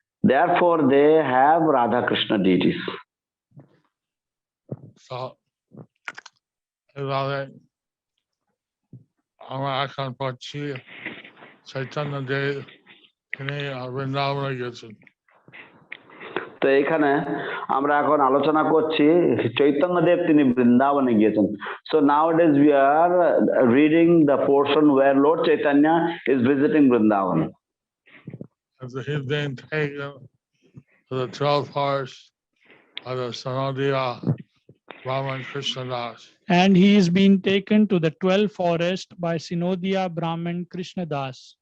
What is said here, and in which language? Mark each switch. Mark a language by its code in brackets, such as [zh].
[en] Therefore, they have Radha Krishna deities. [bn] So, এইভাবে আমরা এখন পড়ছি চৈতন্য দেব তিনি বৃন্দাবনে গেছেন। তো এখানে আমরা এখন আলোচনা করছি চৈতন্যদেব তিনি বৃন্দাবনে গিয়েছেন। [en] So nowadays we are reading the portion where Lord Chaitanya is visiting Vrindavan. He's being taken to the 12 horse of the Sanodiya Brahman Krishna Das. And he is being taken to the 12 forest by Synodiya Brahman Krishna Das.